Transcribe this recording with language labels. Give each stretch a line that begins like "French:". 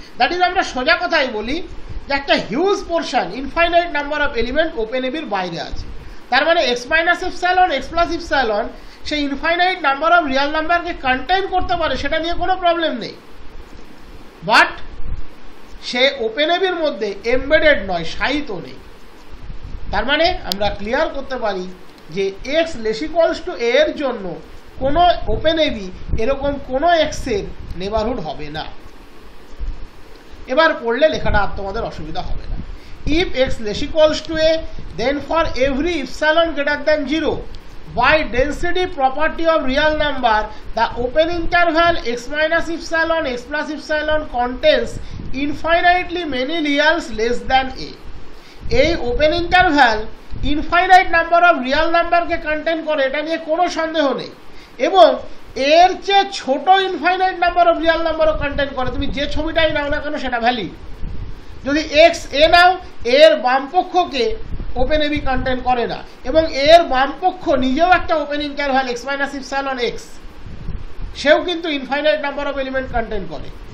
Bangla: That is আমরা সোজা কথাই বলি যে একটা huge portion infinite number of element open এবির বাইরে আছে, তার মানে x minus epsilon x plus epsilon সেই infinite number of Real নাম্বারকে contain করতে পারে, সেটা নিয়ে কোনো প্রবলেম নেই, বাট সে ওপেন এবির মধ্যে এমবেডেড নয়, শায়িত নেই। তার মানে আমরা ক্লিয়ার করতে পারি যে এক্স লেস ইকুয়ালস টু এ এর জন্য কোনো ওপেন এবি এরকম কোনো এক্সের নেবারহুড হবে না। এবার পড়লে লেখাটা আর তোমাদের অসুবিধা হবে না।
English: If x less equals to a then for every epsilon greater than 0 by density property of real number the open interval x minus epsilon x plus epsilon contains infinitely many reals less than a।
Bangla: এই open interval infinite number of Real নাম্বারকে contain করে, এটা নিয়ে কোনো সন্দেহ নেই, এবং এর চেয়ে ছোট ইনফাইনাইট নাম্বার অফ রিয়াল নাম্বারও কন্টেইন করে। তুমি যে ছবিটাই নাও না কেন সেটা ভ্যালিড। যদি এক্স এ নাও, এর বামপক্ষকে ওপেন এবি কন্টেইন করে না, এবং এর বামপক্ষ নিজেও একটা open interval x minus epsilon x, সেও কিন্তু infinite number of element contain করে।